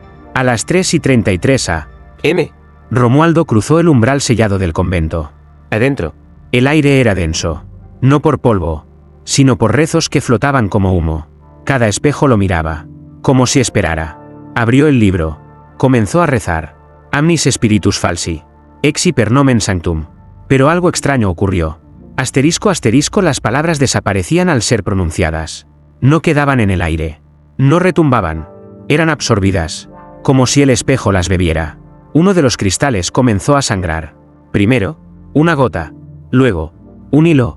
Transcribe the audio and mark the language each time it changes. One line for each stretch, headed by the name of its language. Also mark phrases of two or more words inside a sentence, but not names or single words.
Spanish: A las 3:33 a.m., Romualdo cruzó el umbral sellado del convento. Adentro, el aire era denso, no por polvo, sino por rezos que flotaban como humo. Cada espejo lo miraba, como si esperara. Abrió el libro, comenzó a rezar.
Latin: Amnis spiritus falsi, exi per nomen sanctum.
Spanish: Pero algo extraño ocurrió. Asterisco asterisco, las palabras desaparecían al ser pronunciadas. No quedaban en el aire. No retumbaban. Eran absorbidas, como si el espejo las bebiera. Uno de los cristales comenzó a sangrar. Primero, una gota. Luego, un hilo.